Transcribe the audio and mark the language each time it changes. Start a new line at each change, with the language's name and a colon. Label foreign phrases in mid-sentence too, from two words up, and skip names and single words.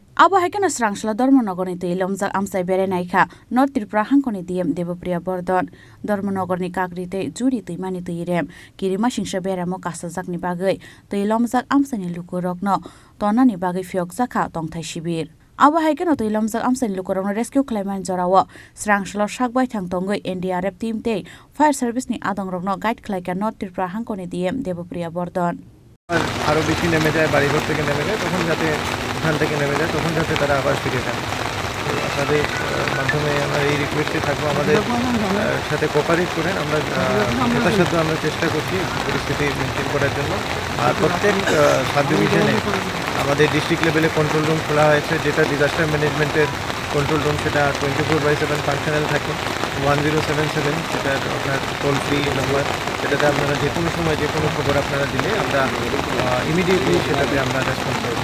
Kok Borok: Abo haikeno srangsla Dharmanagarni tuilamjak amsai berenaikha North Tripura hangkoni DM Devopriya Bordon Dharmanagarni Kakri tei JuriTwimaniTwirem Kirimasingsa BeremoKasajak ni bagoi tuilamjak amsaini lukorokno tonani bagoi phiokjakha tongthai shibir. Abo haikeno tuilamjak amsaini lukorokno rescue khlaimani jorao srangsla sakbai thangtongoi NDRF team tei
English: fire service
Kok Borok: ni adongrokno guide khlaika North Tripura hangkoni DM Devopriya Bordon.
Bangla: আরো বেশি নেমে যায় বাড়িঘর থেকে নেমে যায় তখন যাতে ওখান থেকে নেমে যায় তখন যাতে তারা আবার ফিরে যায় আপনাদের মাধ্যমে আমরা এই রিকোয়েস্টে থাকবো আমাদের সাথে কোঅপারেট করেন আমরা যথাসাধ্য আমরা চেষ্টা করছি পরিস্থিতি মেনটেন করার জন্য আর প্রত্যেক
English: sub division
Bangla: আমাদের
English: district level control room
Bangla: খোলা হয়েছে যেটা
English: disaster management's control room
Bangla: সেটা 24/7 ফাংশনাল থাকে 1077 সেটা আপনার
English: toll free number
Bangla: সেটাতে আপনারা যে কোনো সময় যে কোনো খবর আপনারা দিলে আমরা ইমিডিয়েটলি সেটাতে আমরা রেসপন্স করব।